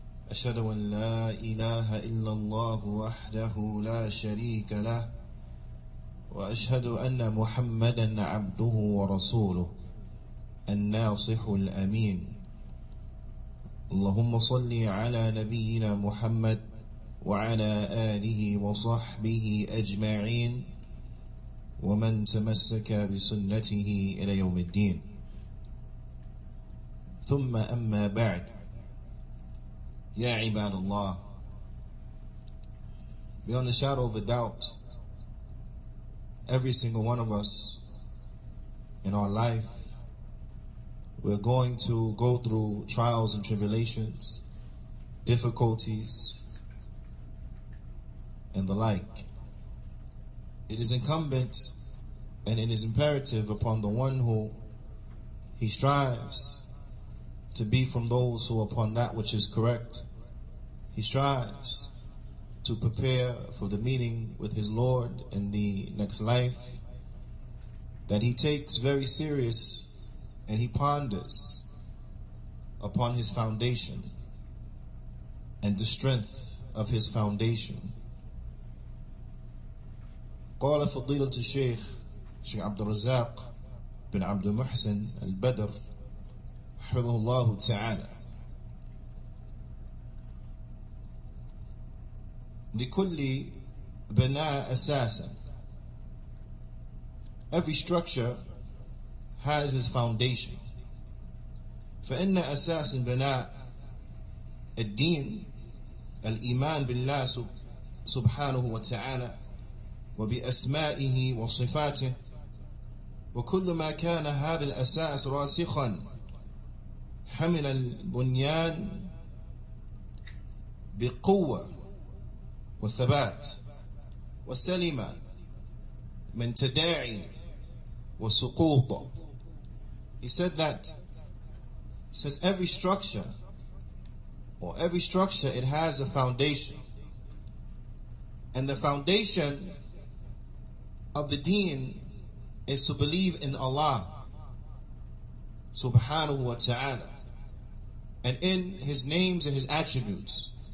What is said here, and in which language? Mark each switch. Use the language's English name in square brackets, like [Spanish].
[Arabic] أشهد أن لا إله إلا الله وحده لا شريك له، وأشهد أن محمدا عبده ورسوله الناصح الأمين. اللهم صل على نبينا محمد وعلى آله وصحبه أجمعين ومن تمسك بسنته إلى يوم الدين. ثم أما بعد، يا عباد الله, [English] beyond a shadow of a doubt, every single one of us in our life, we're going to go through trials and tribulations, difficulties, and the like. It is incumbent and it is imperative upon the one who he strives to be from those who upon that which is correct. He strives to prepare for the meeting with his Lord in the next life, that he takes very serious and he ponders upon his foundation and the strength of his foundation. [Arabic] قال فضيلة الشيخ عبد الرزاق بن عبد المحسن البدر حفظه الله تعالى: لكل بناء أساسا. [English] Every structure has its foundation. [Arabic] فإن أساس البناء الدين الإيمان بالله سبحانه وتعالى وبأسمائه وصفاته، وكل ما كان هذا الأساس راسخا حمل البنيان بقوة والثبات وسلم من تداعي وسقوط. [English] He said every structure, it has a foundation. And the foundation of the deen is to believe in Allah subhanahu wa ta'ala and in his names and his attributes.